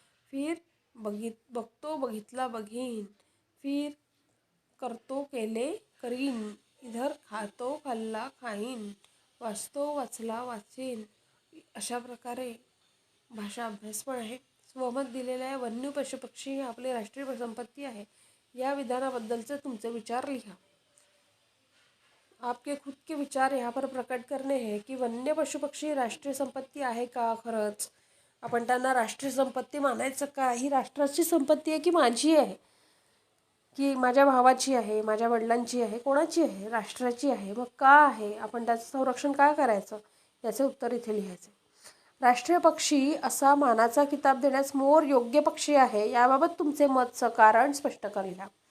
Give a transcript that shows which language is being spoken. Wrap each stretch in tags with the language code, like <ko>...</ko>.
<mr>फिर बघतो, बघितला, बघीन. फिर करतो, केले, करीन. इधर खातो, खाल्ला, खाईन. वाचतो, वाचला, वाचीन. अशा प्रकारे भाषा अभ्यास पण आहे. स्वमत दिलेलं आहे. वन्य पशुपक्षी ही आपली राष्ट्रीय संपत्ती आहे. या विधानाबद्दलचे तुमचे विचार लिहा.</mr> <hi>आपके खुद के विचार यहाँ पर प्रकट करणे है की</hi> <mr>वन्य पशुपक्षी राष्ट्रीय संपत्ती आहे का? खरंच आपण त्यांना राष्ट्रीय संपत्ती मानायचं का? ही राष्ट्राची संपत्ती आहे की माझी आहे, की माझ्या भावाची आहे, माझ्या वडिलांची आहे, कोणाची आहे? राष्ट्राची आहे. मग का आहे? आपण त्याचं संरक्षण का करायचं? याचे उत्तर इथे लिहायचे. राष्ट्रीय पक्षी असा मानाचा किताब देण्यास मोर योग्य पक्षी आहे याबाबत तुमचे मत कारण स्पष्ट करा.</mr>